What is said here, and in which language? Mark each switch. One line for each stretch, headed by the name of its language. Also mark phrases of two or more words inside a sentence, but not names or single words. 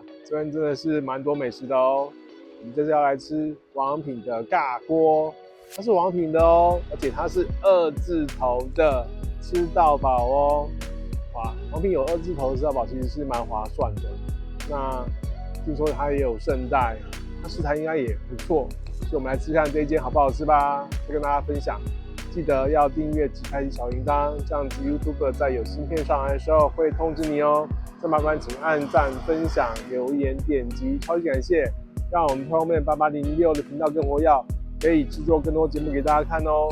Chinese: 這邊真的是蠻多美食的哦。我們這次要來吃王品的尬鍋，它是王品的哦，而且它是2字頭的吃到飽哦。哇，王品有2字頭的吃到飽，其實是蠻划算的。那聽說它也有圣代，它食材應該也不錯。所以我們來吃看這一間好不好吃吧，再跟大家分享。記得要訂閱及開啟小鈴鐺，這樣子 YouTube 在有新片上來的時候會通知你哦。再麻煩請按讚、分享、留言、點擊，超級感謝，讓我們後面8806的頻道更活躍，可以制作更多節目給大家看哦。